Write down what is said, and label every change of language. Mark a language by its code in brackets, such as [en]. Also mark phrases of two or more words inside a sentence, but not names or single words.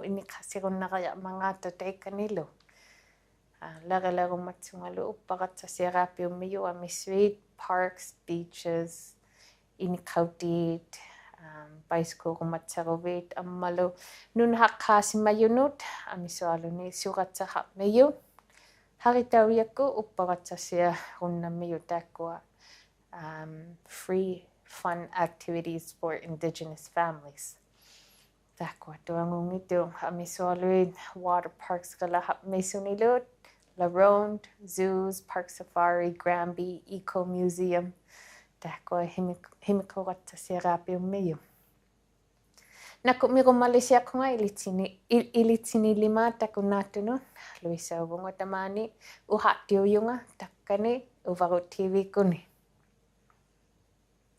[iu] iniqassirunnaqayarmanga tataikkanilu laqalarumatsungalu uppaqatsasiaqaappiummiyu amisuit [en] parks beaches [iu] iniqautit paiskuurumatsaruvit ammalu nunahaqqaasimayunut amisualuni suqatsahaqmiyu haritauiakku uppaqatsasiarunnammiyu taakkua [en] free fun activities for Indigenous families. [iu] Taakua tuangungitu amisualuit [en] water parks [iu] qellaqarmissunilut La Ronde, zoos, Park Safari, Granby, Eco Museum. Taakua himikuqatsasiaqaappiummiyu. Nakumirumalisiaqunga ilitsinilima takunaattunut Louisa uvunga tamani uhattiuyunga takkani Uvagut TV kuni.